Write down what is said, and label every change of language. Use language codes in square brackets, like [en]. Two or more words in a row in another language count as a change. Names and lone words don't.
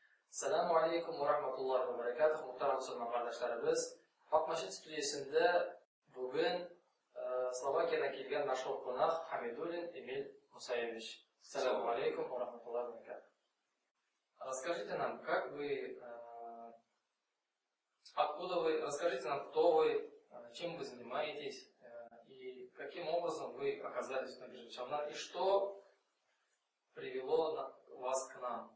[ar] السلام عليكم ورحمة الله وبركاته. Muhtaram musulmon qardoshlarimiz, Haqmashit studiyasida bugun Slovakiyadan kelgan mashhur qo'noq Hamidulin Emil Musayevich. السلام عليكم ورحمة الله وبركاته. [ru] Расскажите нам, расскажите нам, кто вы, чем вы занимаетесь и каким образом вы оказались на бирже Челна и что привело вас к нам.